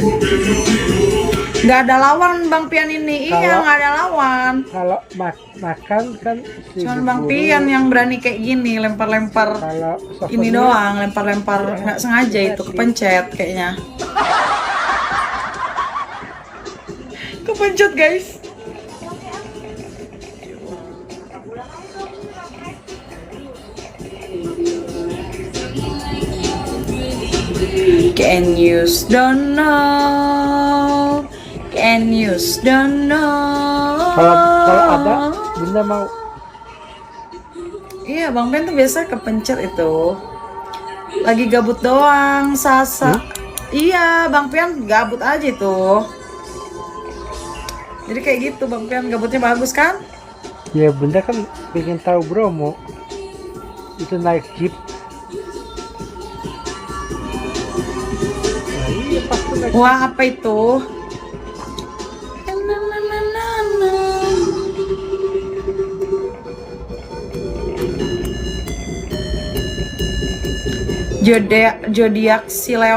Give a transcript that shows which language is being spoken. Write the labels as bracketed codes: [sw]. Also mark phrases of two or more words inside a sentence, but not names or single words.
[id] Nggak ada lawan Bang Pian ini. Iya, Kalau- nggak ada lawan. kalau makan kan si Cuman Bu Bang Guru, Pian yang berani kayak gini, lempar-lempar kalau ini souvenir, doang, lempar-lempar nggak sengaja itu kepencet kayaknya. Kepencet guys. [en] Can you don't know? Can you don't know? [id] kalau ada Bunda mau. Iya, Bang Pian tuh biasa kepencet itu. Lagi gabut doang, Sasa. Iya, Bang Pian gabut aja tuh. Jadi kayak gitu, Bang Pian gabutnya bagus kan? Ya Bunda kan pengen tahu Bromo itu naik jeep. Nah, iya pasti naik. Wah, apa itu? Zodiak si Leo.